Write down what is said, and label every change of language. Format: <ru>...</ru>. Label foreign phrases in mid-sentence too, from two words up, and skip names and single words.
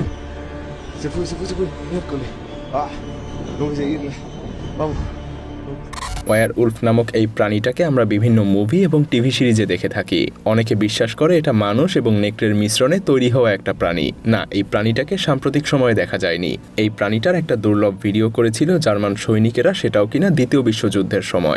<es>Se fue, miércoles. ¡Ah! Tengo que seguirle. Vamos.</es> <bn>ওয়্যার উলফ নামক এই প্রাণীটাকে আমরা বিভিন্ন মুভি এবং টিভি সিরিজে দেখে থাকি। অনেকে বিশ্বাস করে এটা মানুষ এবং নেকড়ের মিশ্রণে তৈরি হওয়া একটা প্রাণী। না, এই প্রাণীটাকে সাম্প্রতিক সময়ে দেখা যায়নি। এই প্রাণীটার একটা দুর্লভ ভিডিও করেছিল জার্মান সৈনিকেরা, সেটাও কিনা দ্বিতীয় বিশ্বযুদ্ধের সময়।</bn>